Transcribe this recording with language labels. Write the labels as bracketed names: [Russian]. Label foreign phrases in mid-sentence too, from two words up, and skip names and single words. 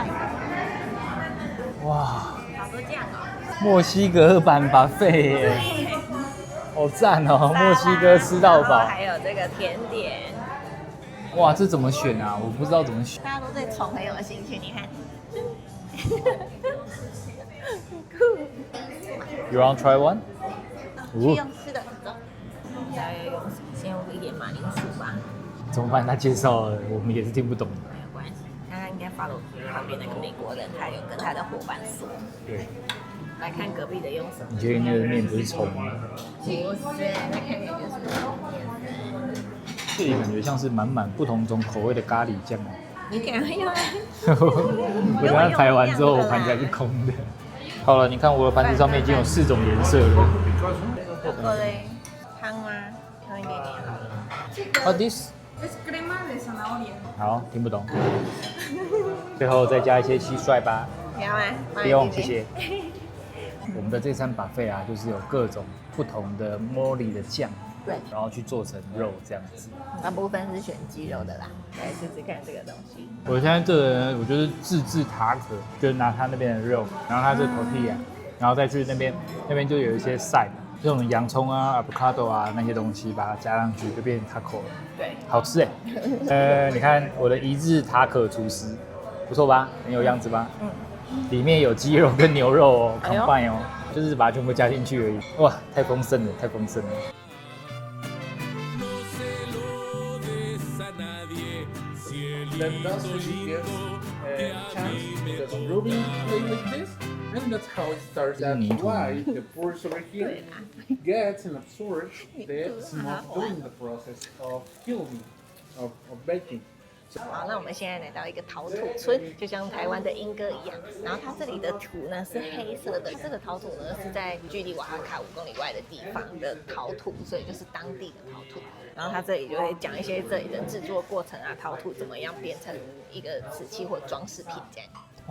[Chinese] 哇，好多醬哦。墨西哥版buffet耶，好讚哦！墨西哥吃到飽，還有這個甜點。哇，這怎麼選啊？我不知道怎麼選。大家都對蟲很有興趣，你看。 [English] You want to try one？ [Chinese] 去用吃的，走。先用一點馬鈴薯吧。怎麼辦？他介紹了，我們也是聽不懂。沒有關係，剛剛應該follow旁邊那個美國人，他有跟他的夥伴說。對。來看隔壁的用什麼？你確定那個麵不是蔥嗎？不是，那看起來就是麵。這裡感覺像是滿不同種口味的咖喱醬哦。你給他用啊！我等下排完之後，我盤子還是空的。好了，你看我的盤子上面已經有4種顏色了。這個嘞，湯嗎？湯一點點好了。 [English] What this？ [Chinese] 好，聽不懂。最後再加一些蟋蟀吧。不要嗎？不用，謝謝。我們的這餐 buffet 啊，就是有各種不同的 mori 的醬，對，然後去做成肉這樣子。大部分是選雞肉的啦，來試試看這個東西。我現在這個人，我就是自制塔可，就是拿他那邊的肉，然後他是 tortilla，然後再去那邊就有一些 side，這種洋蔥啊、avocado 啊那些東西，把它加上去就變成 taco 了。對，好吃哎。你看我的一日塔可廚師，不錯吧？很有樣子吧？裡面有雞肉跟牛肉哦 ，combine 哦，就是把它全部加進去而已。哇，太豐盛了，太豐盛了。 [English] Then that's when you get a chance because Ruby play like this, and that's how it starts. That's why the pores over here gets and absorbs the smoke during the process of killing, of baking. [Chinese] 好，那我們現在來到一個陶土村，就像台灣的鶯歌一樣。然後它這裡的土呢是黑色的，這個陶土呢是在距離瓦哈卡5公里外的地方的陶土，所以就是當地的陶土。然後它這裡就會講一些這裡的制作過程啊，陶土怎麼樣變成一個瓷器或裝飾品這樣。